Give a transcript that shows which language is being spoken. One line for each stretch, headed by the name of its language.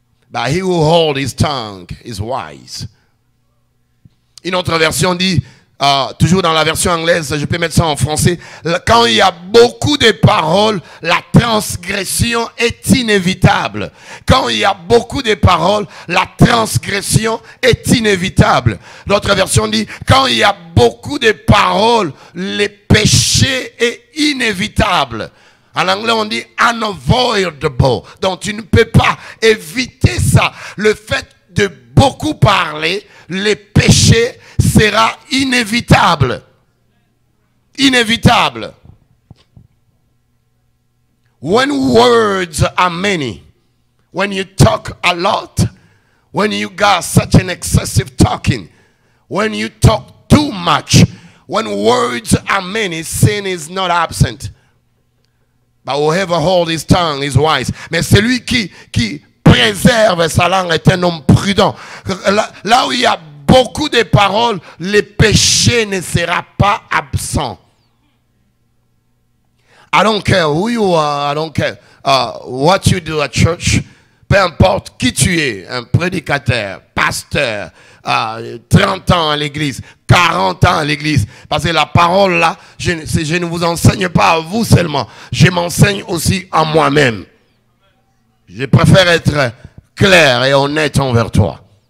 English: But he who holds his tongue is wise.
French: Une autre version dit, toujours dans la version anglaise, je peux mettre ça en français: quand il y a beaucoup de paroles, la transgression est inévitable. Quand il y a beaucoup de paroles, la transgression est inévitable. L'autre version dit: quand il y a beaucoup de paroles, le péché est inévitable. En anglais, on dit unavoidable. Donc, tu ne peux pas éviter ça. Le fait de beaucoup parler, le péché sera inévitable. Inévitable.
English: When words are many, when you talk a lot, when you got such an excessive talking, when you talk too much, when words are many, sin is not absent. But whoever holds his tongue is wise.
French: Mais celui qui préserve sa langue est un homme prudent. Là où il y a beaucoup de paroles, le péché ne sera pas absent.
English: I don't care who you are, I don't care what you do at church.
French: Peu importe qui tu es, un prédicateur, pasteur, 30 ans à l'église, 40 ans à l'église. Parce que la parole là, je ne vous enseigne pas à vous seulement, je m'enseigne aussi à moi-même. Je préfère être clair et honnête envers toi.